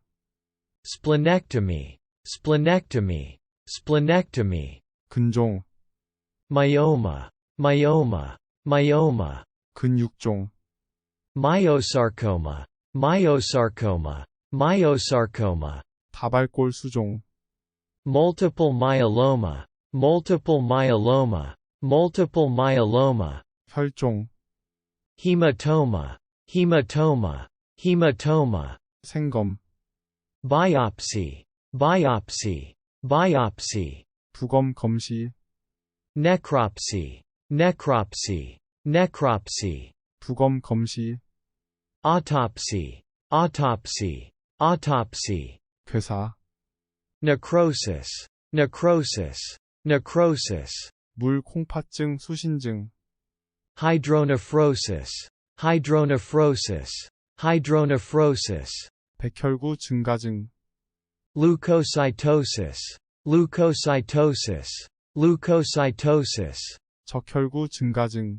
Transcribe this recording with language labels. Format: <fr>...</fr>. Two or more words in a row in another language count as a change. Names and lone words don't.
<en>Splenectomy. Splenectomy. Splenectomy.</en> <ko>근종.</ko> <en>Myoma. Myoma. Myoma.</en> <ko>근육종.</ko> <en>Myosarcoma. Myosarcoma. Myosarcoma.</en> <ko>다발골 수종.</ko> <en>Multiple myeloma. Multiple myeloma. Multiple myeloma.</en> <ko>혈종.</ko> <en>Hematoma. Hematoma. Hematoma.</en> <ko>생검.</ko> <en>Biopsy. Biopsy. Biopsy.</en> <ko>부검 검시.</ko> <en>Necropsy. Necropsy. Necropsy.</en> <ko>부검 검시.</ko> <en>Autopsy. Autopsy. Autopsy.</en> <ko>괴사.</ko> <en>Necrosis. Necrosis. Necrosis.</en> <ko>물 콩팥증, 수신증.</ko> <en>Hydronephrosis. Hydronephrosis. Hydronephrosis.</en> <ko>백혈구 증가증.</ko> <en>Leukocytosis. Leukocytosis. Leukocytosis.</en> <ko>적혈구 증가증.</ko>